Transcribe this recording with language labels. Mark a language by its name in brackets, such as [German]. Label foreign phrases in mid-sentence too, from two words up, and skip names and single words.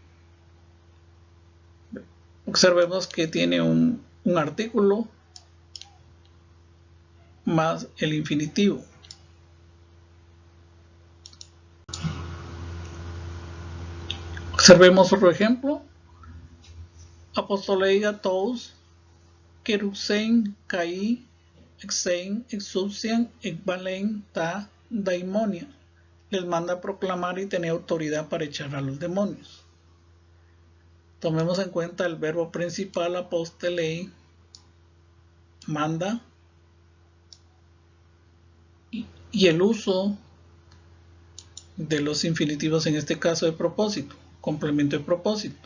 [Spanish] Observemos que tiene un artículo más el infinitivo. Observemos otro ejemplo. [Greek] Ἀποστέλλει αὐτοὺς κηρύσσειν καὶ ἔχειν ἐξουσίαν ἐκβάλλειν τὰ δαιμόνια. [Spanish] Les manda a proclamar y tener autoridad para echar a los demonios. Tomemos en cuenta el verbo principal apostolei, manda, y el uso de los infinitivos, en este caso de propósito, complemento de propósito.